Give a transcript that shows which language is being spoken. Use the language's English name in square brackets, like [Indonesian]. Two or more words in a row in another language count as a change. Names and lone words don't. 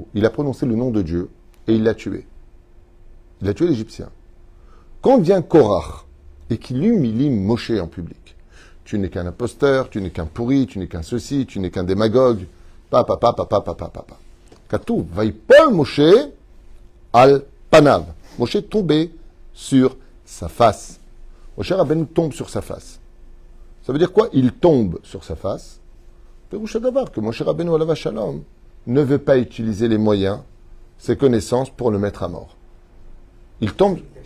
[French] Il a prononcé le nom de Dieu et il l'a tué. Il a tué l'Égyptien. Quand vient Korach et qu'il humilie Moshe en public, tu n'es qu'un imposteur, tu n'es qu'un pourri, tu n'es qu'un ceci, tu n'es qu'un démagogue, papa. [Hebrew] Katou, ויפול משה על פניו. [French] Moshe est tombé sur sa face. Moshe Rabbeinu tombe sur sa face. Ça veut dire quoi? Il tombe sur sa face. [Hebrew] פירוש הדבר [French] que [Hebrew] משה רבינו עליו השלום [French] ne veut pas utiliser les moyens, ses connaissances pour le mettre à mort. Il tombe.